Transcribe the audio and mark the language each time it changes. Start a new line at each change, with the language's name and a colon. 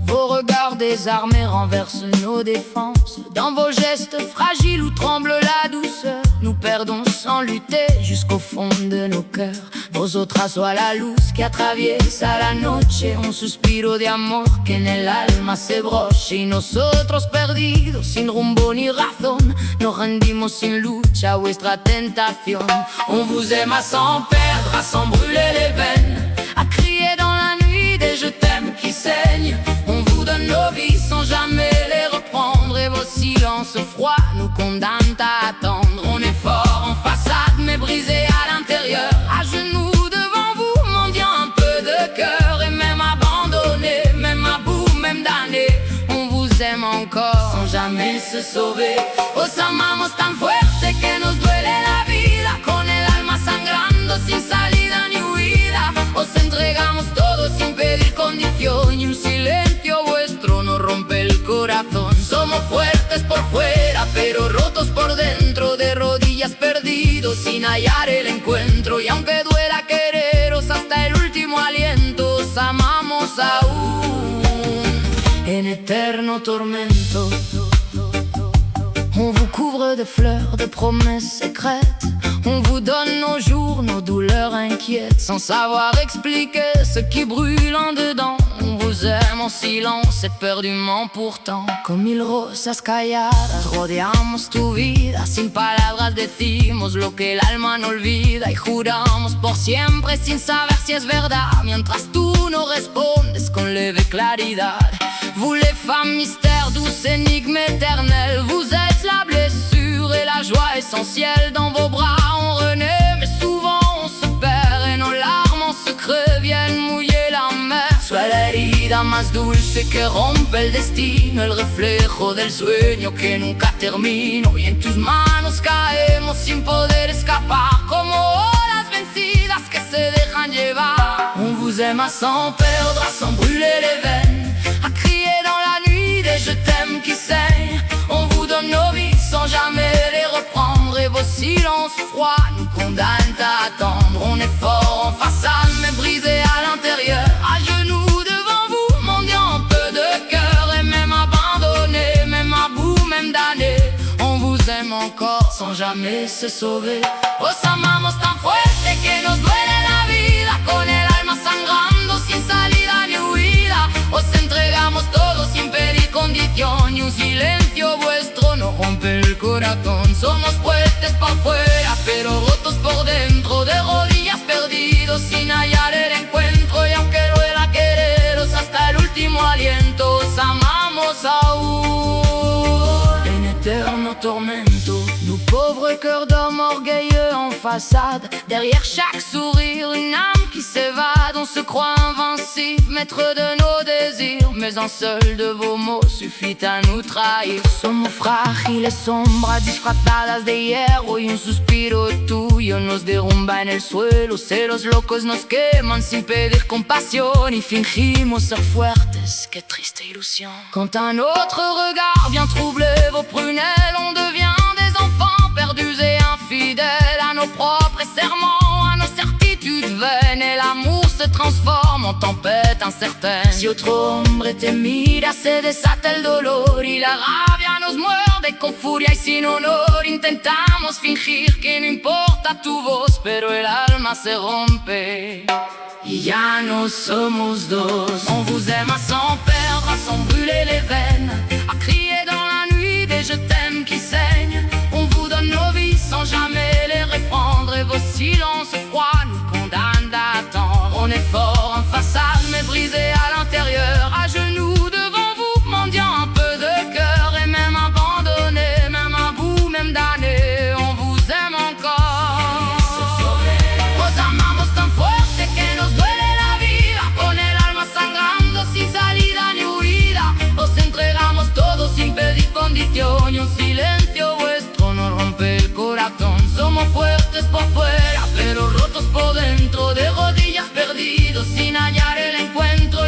French: Vos regards désarmés renversent nos défenses. Dans vos gestes fragiles où tremble la douceur, nous perdons sans lutter jusqu'au fond de nos cœurs.
Spanish: Vosotras sois la luz que atraviesa la noche, un suspiro de amor que en el alma se broche. Y nosotros perdidos, sin rumbo ni razón, nos rendimos sin lucha a vuestra tentación.
French: On vous aime à s'en perdre, à s'en brûler les veines, à crier dans la nuit des je t'aime qui saignent. On vous donne nos vies sans jamais les reprendre, et vos silences froids nous condamnent à attendre. On est fort en façade mais brisé à l'intérieur, à genoux devant vous, mendiant un peu de cœur. Et même abandonné, même à bout, même damné, on vous aime encore sans jamais se sauver.
Spanish: Os amamos tan fuerte que nos duele la vida, con el alma sangrando sin salida ni huida. Os entregamos todo sin pedir condición, y un silencio vuestro nos rompe el corazón. Somos fuertes por fuera pero rotos por dentro, de rodillas perdidos sin hallar el encuentro. Y aunque duela quereros hasta el último aliento, os amamos aún en eterno tormento.
French: On vous couvre de fleurs, de promesses secrètes. On vous donne nos jours, nos douleurs inquiètes, sans savoir expliquer ce qui brûle en dedans. On vous aime en silence, éperdument pourtant.
Spanish: Con mil rosas calladas rodeamos tu vida, sin palabras decimos lo que el alma no olvida. Y juramos por siempre sin saber si es verdad, mientras tú no respondes con leve claridad.
French: Vous les femmes mystères, douce énigme éternelle, vous êtes la blessure et la joie essentielle. Dans vos bras on renaît, mais souvent on se perd, et nos larmes en secret viennent mouiller la mer.
Spanish: Sois la herida más dulce que rompe el destino, el reflejo del sueño que nunca termino. Y en tus manos caemos sin poder escapar, como olas vencidas que se dejan llevar.
French: On vous aime à s'en perdre, à s'en brûler les veines, à crier dans la nuit des je t'aime qui saignent. On vous donne nos vies sans jamais les reprendre, et vos silences froids nous condamnent à attendre. On est fort en façade mais brisé à l'intérieur, à genoux devant vous, mendiant un peu de cœur. Et même abandonné, même à bout, même damné, on vous aime encore sans jamais se sauver.
Spanish: Os amamos tan fuerte que nos duele la vida, con el alma sangrando sin salida ni huida. Os entregamos todo sin pedir condición, y un silencio vuestro nos rompe el corazón. Somos fuertes por fuera pero rotos por dentro, de rodillas perdidos sin hallar el encuentro. Y aunque duela quereros hasta el último aliento, os amamos aún en eterno tormento.
French: Nous pauvres cœurs d'hommes orgueilleux en façade, derrière chaque sourire une âme qui s'évade. On se croit invincible, maître de nos désirs, mais un seul de vos mots suffit à nous trahir.
Spanish: Somos frágiles sombras disfrazadas de hierro, y un suspiro tuyo nos derrumba en el suelo. Celos locos nos queman sin pedir compasión, y fingimos ser fuertes, qué triste ilusión.
French: Quand un autre regard vient troubler vos prunelles, on devient des enfants perdus et infidèles à nos propres serments, à nos certitudes vaines, et l'amour se transforme en tempête incertaine.
Spanish: Si otro hombre te mira se desata el dolor, y la rabia nos muerde con furia y sin honor. Intentamos fingir que no importa tu voz, pero el alma se rompe y ya no somos dos.
French: On vous aime à s'en perdre, à s'en brûler les veines, à crier dans la nuit des je t'aime qui saignent. On vous donne nos vies sans jamais les reprendre, et vos silences froids nous condamnent à attendre. On est fort en façade mais brisé à l'intérieur, à genoux devant vous, mendiant un peu de cœur. Et même abandonné, même à bout, même damné, on vous aime encore.
Spanish: Os amamos tan fuerte que nos duele la vida, con el alma sangrando sin salida ni huida. Os entregamos todo sin pedir condición, y un silencio vuestro nos rompe el corazón. Somos fuertes por fuera pero rotos por dentro, de rodillas perdidos sin hallar el encuentro.